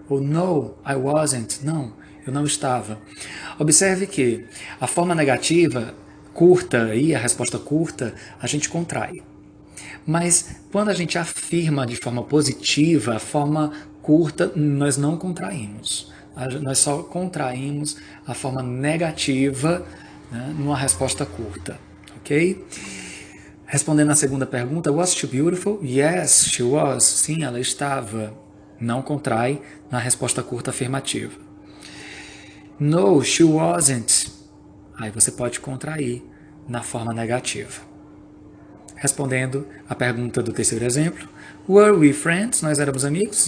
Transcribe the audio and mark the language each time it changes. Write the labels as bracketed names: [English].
[Portuguese] Ou [English] no, I wasn't. [Portuguese] Não, eu não estava. Observe que a forma negativa, curta, e a resposta curta, a gente contrai. Mas quando a gente afirma de forma positiva, a forma curta, nós não contraímos. Nós só contraímos a forma negativa, né, numa resposta curta. Ok? Respondendo à segunda pergunta, [English] was she beautiful? Yes, she was. [Portuguese] Sim, ela estava. Não contrai na resposta curta afirmativa. [English] No, she wasn't. [Portuguese] Aí você pode contrair na forma negativa. Respondendo à pergunta do terceiro exemplo, [English] were we friends? [Portuguese] Nós éramos amigos?